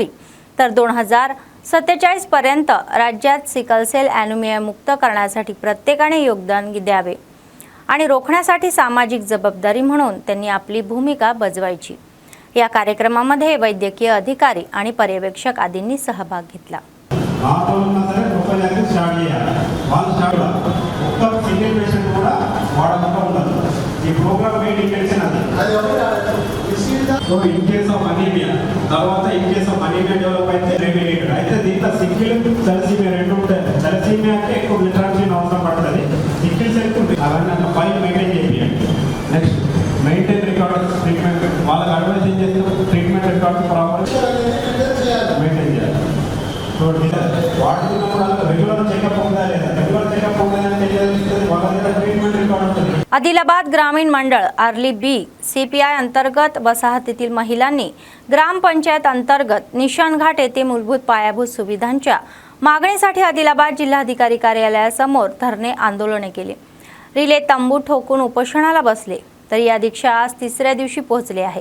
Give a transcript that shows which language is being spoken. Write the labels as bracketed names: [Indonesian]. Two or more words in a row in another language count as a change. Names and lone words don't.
[Marathi] तर 2047 पर्यंत राज्यात सिकल सेल ॲनिमिया मुक्त करण्यासाठी प्रत्येकाने योगदान द्यावे आणि रोखण्यासाठी सामाजिक जबाबदारी म्हणून त्यांनी आपली भूमिका बजवायची. या कार्यक्रमामध्ये वैद्यकीय अधिकारी आणि पर्यवेक्षक आदींनी सहभाग घेतला. [English] So in case of anemia, తర్వాత in case of anemia develop అయితే remediated. [Telugu] అయితే దీంట్లో సిక్కిల్ తలసీమియా రెండు ఉంటాయి. తలసీమియా అంటే ఎక్కువ విటమిన్ అవసరం పడుతుంది. సిక్కిల్ సెల్ అవన్నీ అట్లా [English] file maintain [Telugu] చేయాలి. [English] next maintain record treatment [Telugu] వాళ్ళకి అడ్వైస్ ఏం చేస్తారు, [English] treatment record proper maintain [Telugu] చేయాలి. సో వాడుతున్నప్పుడు [English] regular checkup [Telugu] ఉందా లేదా, [English] regular checkup [Telugu] ఉందని వాళ్ళ దగ్గర [English] treatment record [Telugu] ఉంటుంది. [Marathi] आदिलाबाद ग्रामीण मंडळ आर्ली बी CPI अंतर्गत वसाहतीतील महिलांनी ग्रामपंचायत अंतर्गत निशाणघाट येथे मूलभूत पायाभूत सुविधांच्या मागणीसाठी आदिलाबाद जिल्हाधिकारी कार्यालयासमोर धरणे आंदोलने केले. रिले तंबू ठोकून उपोषणाला बसले. तर या दीक्षा आज 3ऱ्या दिवशी पोहोचले आहे.